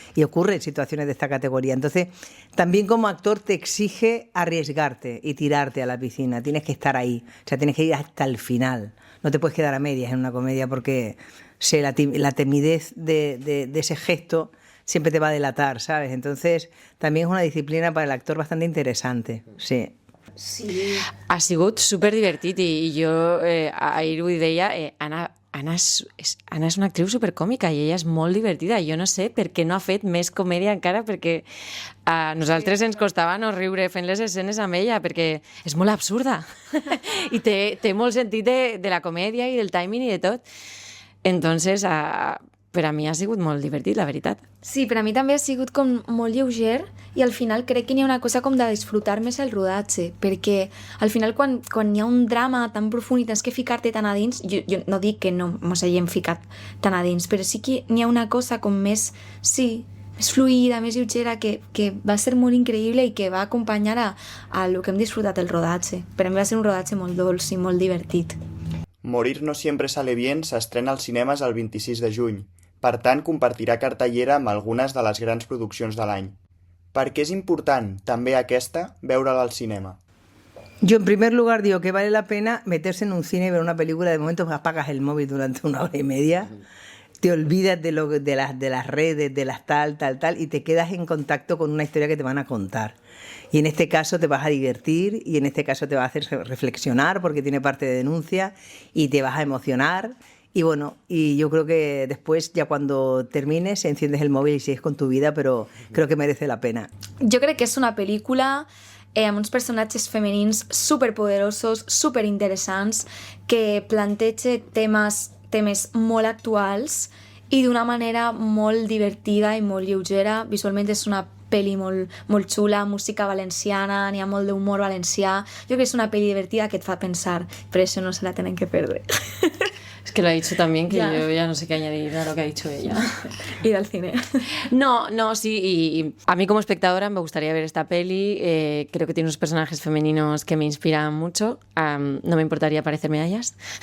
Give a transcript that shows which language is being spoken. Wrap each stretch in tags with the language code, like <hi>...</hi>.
<es>Y ocurren situaciones de esta categoría. Entonces, también como actor te exige arriesgarte y tirarte a la piscina. Tienes que estar ahí, o sea, tienes que ir hasta el final. No te puedes quedar a medias en una comedia porque la timidez de ese gesto siempre te va a delatar, ¿sabes? Entonces, también es una disciplina para el actor bastante interesante, sí. Sí.</es> <ca>Ha sigut superdivertit i jo ahir ho deia, Anna és una actriu supercòmica i ella és molt divertida. Jo no sé per què no ha fet més comèdia encara, perquè a nosaltres ens costava no riure fent les escenes amb ella, perquè és molt absurda i té molt sentit de la comèdia i del timing i de tot. Entonces, per a mi ha sigut molt divertit, la veritat. Sí, per a mi també ha sigut com molt lleuger i al final crec que n'hi ha una cosa com de disfrutar més el rodatge, perquè al final quan hi ha un drama tan profund i tens que ficar-te tan a dins, jo no dic que no mos haguem ficat tan a dins, però sí que n'hi ha una cosa com més, sí, més fluida, més lleugera, que va ser molt increïble i que va acompanyar a lo que hem disfrutat el rodatge. Per a mi va ser un rodatge molt dolç i molt divertit. Morir no siempre sale bien s'estrena als cinemes el 26 de juny. Per tant, compartirà cartellera amb algunes de les grans produccions de l'any. Per què és important, també aquesta, veure-la al cinema?</ca> <es>Yo en primer lugar digo que vale la pena meterse en un cine y ver una película. De momento apagas el móvil durante 1 hora y media, te olvidas de las redes, de las tal, y te quedas en contacto con una historia que te van a contar. Y en este caso te vas a divertir y en este caso te va a hacer reflexionar porque tiene parte de denuncia y te vas a emocionar. Y bueno, y yo creo que después, ya cuando termines, enciendes el móvil y sigues con tu vida, pero creo que merece la pena.</es> <ca>Jo crec que és una pel·lícula amb uns personatges femenins superpoderosos, superinteressants, que planteja temes molt actuals i d'una manera molt divertida i molt lleugera. Visualment és una pel·li molt xula, música valenciana, n'hi ha molt d'humor valencià. Jo crec que és una pel·li divertida que et fa pensar, per això no se la tenen que perdre. És</ca> <es>que lo ha dicho también, que Ya. yo ya no sé qué añadir a lo que ha dicho ella. Ir al cine. No, sí, y a mí como espectadora me gustaría ver esta peli, creo que tiene unos personajes femeninos que me inspiran mucho, no me importaría parecerme a ellas.</es>